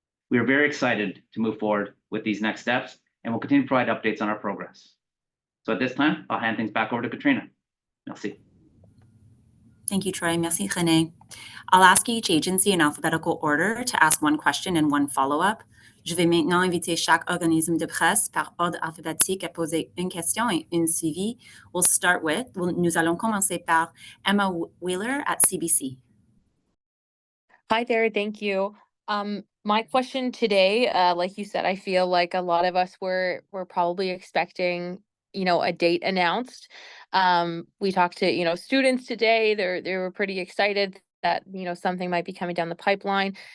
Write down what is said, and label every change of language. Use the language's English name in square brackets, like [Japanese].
[English] We are very excited to move forward with these next steps, and we'll continue to provide updates on our progress. So at this time, I'll hand things back over to Katrina. [French] Merci. [English] Thank you, Troy. [French] Merci, René. [English] I'll ask each agency in alphabetical order to ask one question and one follow-up. [French] Je vais maintenant inviter chaque organisme de presse par ordre alphabétique à poser une question et une suivie. Nous allons commencer par Emma Wheeler at CBC. [English] Hi there, thank you. My question today, like you said, I feel like a lot of us were probably expecting, a date announced. We talked to, students today. They were pretty excited that, something might be coming down the pipeline.